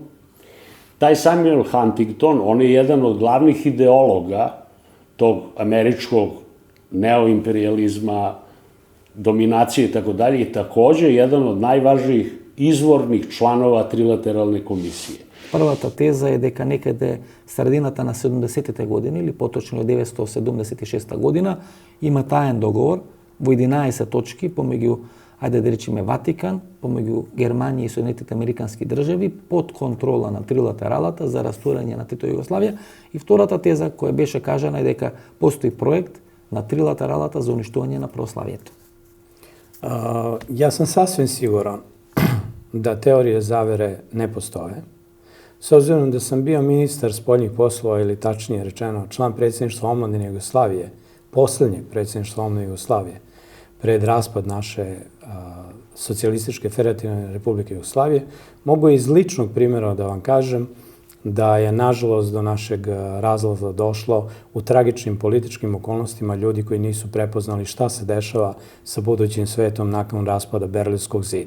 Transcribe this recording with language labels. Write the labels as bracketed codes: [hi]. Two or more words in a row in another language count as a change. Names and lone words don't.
[sr] Taj Samuel Huntington, on je jedan od glavnih ideologa tog američkog neoimperializma, dominacije i tako dalje, i takođe jedan od najvažnijih izvornih članova trilateralne komisije. [mk] Првата теза е дека некаде средината на 70-те години или поточно 1976 година има таен договор во 11 точки помеѓу, ајде да речеме, Ватикан, помеѓу Германија и Соединетите Американски држави под контрола на трилатералата за растурање на Тито Југославија. И втората теза која беше кажана е дека постои проект на трилатералата за уништување на православието. [sr] Ja sam sasvim siguran da teorije zavere ne postoje. S obzirom da sam bio ministar spoljnih poslova, ili tačnije rečeno član predsjedništva omladine Jugoslavije, poslednjeg predsjedništva omladine Jugoslavije, pred raspad naše Socijalističke federativne republike Jugoslavije, mogu iz ličnog primjera da vam kažem da je nažalost do našeg razlaza došlo u tragičnim političkim okolnostima ljudi koji nisu prepoznali šta se dešava sa budućim svetom nakon raspada Berlinskog zida.